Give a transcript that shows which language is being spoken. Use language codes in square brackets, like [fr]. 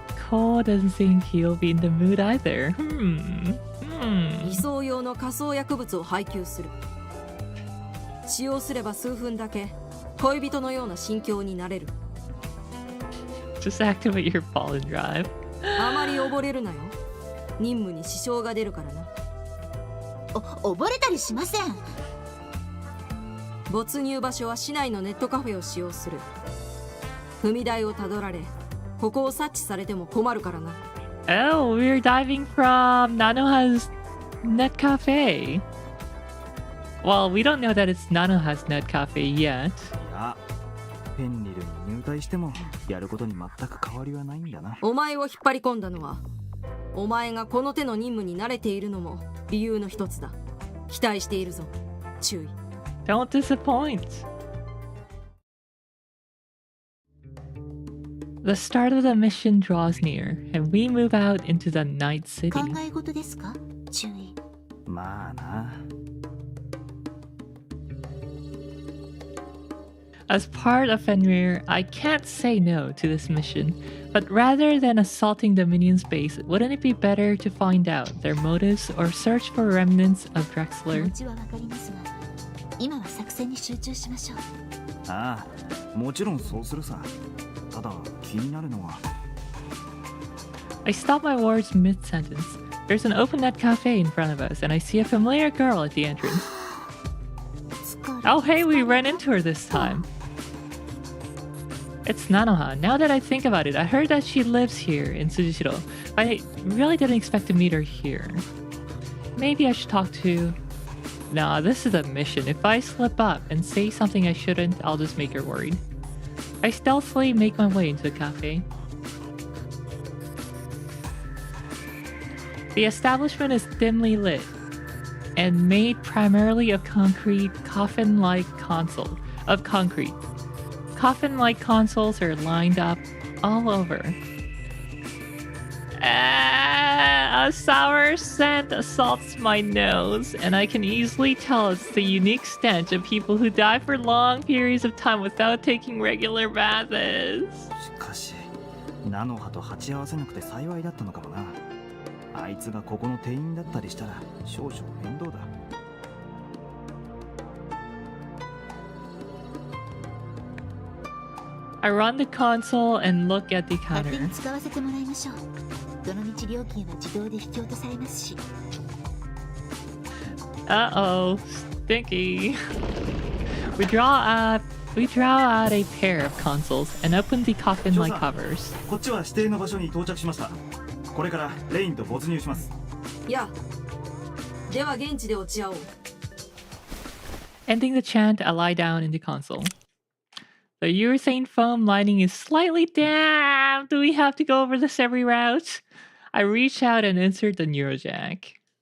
[en] Cole doesn't think he'll be in the mood either. [ja] 偽装用の仮想薬物を配給する。使用すれば数分だけ恋人のような心境になれる。 [en] Just activate your pollen drive. [ja] あまり溺れるなよ。任務に支障が出るからな。溺れたりしません。没入場所は市内のネットカフェを使用する。踏み台をたどられここを察知されても困るからな。 [en] Oh, we're diving from Nanoha's Net Cafe. Well, we don't know that it's Nanoha's Net Cafe yet. [ja] いやペンリルに入隊してもやることに全く変わりはないんだな。お前を引っ張り込んだのはお前がこの手の任務に慣れているのも理由の一つだ。期待しているぞ。注意。 [en] Don't disappoint. The start of the mission draws near, and we move out into the night city. [ja] 考え事ですか？注意。まあな。 [en] As part of Fenrir, I can't say no to this mission, but rather than assaulting the minion's base, wouldn't it be better to find out their motives or search for remnants of [ja] 気 [en] Drexler? [ja] 持ちはわかりますが、今は作戦に集中しましょう。ああ、もちろんそうするさ。ただ気になるのは。 [en] I stop my words mid-sentence. There's an open net cafe in front of us, and I see a familiar girl at the entrance. Oh hey, we ran into her this time. It's Nanoha. Now that I think about it, I heard that she lives here in Tsujishiro. I really didn't expect to meet her here. Maybe I should talk to... Nah, this is a mission. If I slip up and say something I shouldn't, I'll just make her worried. I stealthily make my way into the cafe. The establishment is dimly lit and made primarily of concrete, coffin-like console of concrete. Coffin-like consoles are lined up all over. A sour scent assaults my nose, and I can easily tell it's the unique stench of people who die for long periods of time without taking regular baths. [ja] しかし、ナノハと鉢合わせなくて幸いだったのかもな。あいつがここの店員だったりしたら少々面倒だ。 [en] I run the console and look at the [ja] 勝手 [en] counter. [ja] に使わせてもらいましょう。どの道料金は自動で引き落とされますし。 [en] Uh-oh, stinky. We draw out a pair of consoles and open the coffin-like covers. [ja] こっちは指定の場所に到着しました。これからレインと没入します。やあ、では現地で落ち合おう。 [en] Ending the chant, I lie down in the console. The urethane foam lining is slightly damp. Do we have to go over this every route? I reach out and insert the neurojack.